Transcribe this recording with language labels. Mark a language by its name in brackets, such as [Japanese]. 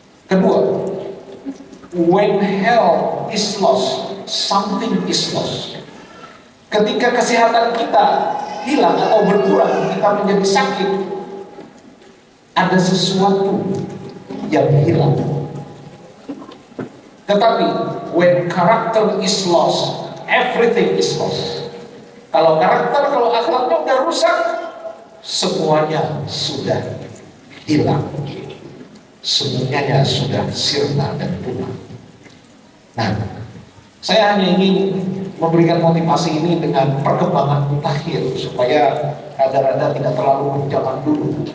[English] Kedua, when health is lost, something is lost. [Indonesian] Ketika kesehatan kita hilang atau berkurang, kita menjadi sakit, ada sesuatu yang hilang. [English] Tetapi when character is lost, everything is lost. [Indonesian] Kalau karakter, kalau akhlaknya udah rusak, semuanya sudah hilang, semuanya sudah sirna dan punah. Nah, saya hanya ingin memberikan motivasi ini dengan perkembangan mutakhir supaya rada-rada tidak terlalu zaman dulu.